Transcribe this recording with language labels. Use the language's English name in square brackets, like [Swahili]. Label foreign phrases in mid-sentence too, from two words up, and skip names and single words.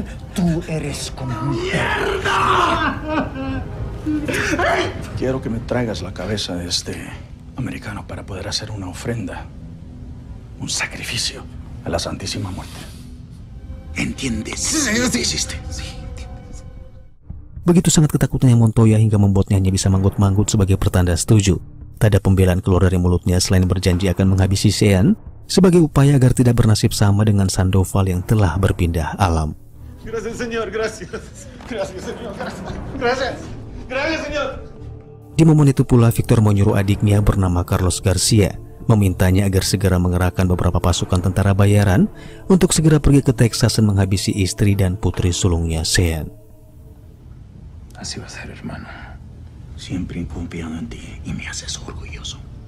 [Spanish] Tú eres como mierda. Quiero que me traigas la cabeza de este americano para poder hacer una ofrenda, un sacrificio a la Santísima Muerte. ¿Entiendes? Sí. Hiciste. Sí. [Indonesian] Begitu sangat ketakutannya Montoya hingga membuatnya hanya bisa manggut-manggut sebagai pertanda setuju. Tak ada pembelaan keluar dari mulutnya selain berjanji akan menghabisi Sean sebagai upaya agar tidak bernasib sama dengan Sandoval yang telah berpindah alam. [Spanish] Gracias, señor. Gracias. Gracias, señor. Gracias. Gracias, señor. [Indonesian] Di momen itu pula Victor menyuruh adiknya bernama Carlos Garcia, memintanya agar segera mengerahkan beberapa pasukan tentara bayaran untuk segera pergi ke Texas dan menghabisi istri dan putri sulungnya Sean. [Spanish] Así va a ser, hermano. Siempre he confiado en ti y me haces orgulloso.